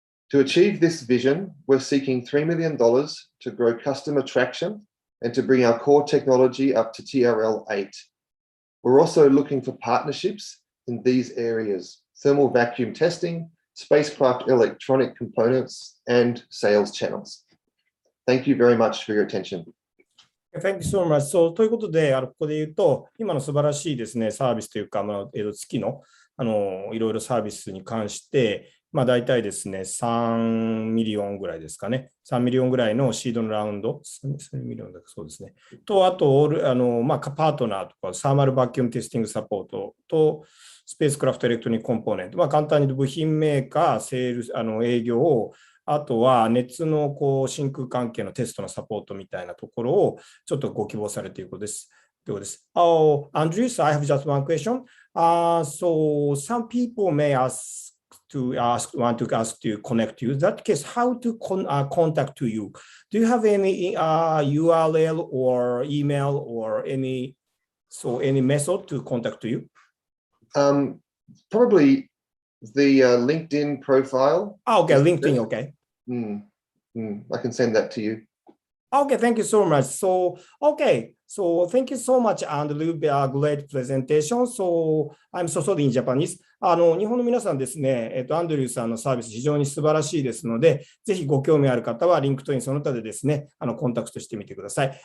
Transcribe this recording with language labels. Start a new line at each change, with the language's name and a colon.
English: To achieve this vision, we're seeking $3 million to grow customer traction and to bring our core technology up to TRL 8. We're also looking for partnerships in these areas: thermal vacuum testing, spacecraft electronic components, and sales channels. Thank you very much for your attention. Thank you so much.
Japanese: ということで、ここで言うと、今の素晴らしいですね、サービスというか、月のいろいろサービスに関して、大体ですね、3ミリオンぐらいですかね。 3ミリオンぐらいのシードのラウンド、3ミリオンだけそうですね。と、あと、パートナーとか、サーマルバキュームテスティングサポートと、スペースクラフトエレクトロニックコンポーネント。簡単に言うと部品メーカー、セールス、営業、あとは熱の真空関係のテストのサポートみたいなところをちょっとご希望されていることです。
English: Oh, Andrew, so I have just one question. So some people may want to ask to connect you. In that case, how to contact you? Do you have any URL or email or any method to contact you? Probably the LinkedIn profile. Okay, LinkedIn, okay. I can send that to you. Okay, thank you so much. So thank you so much, Andrew. Great presentation. So I'm so sorry in Japanese.
Japanese: 日本の皆さんですね、アンドリューさんのサービス非常に素晴らしいですので、ぜひご興味ある方はリンクトインその他でですね、コンタクトしてみてください。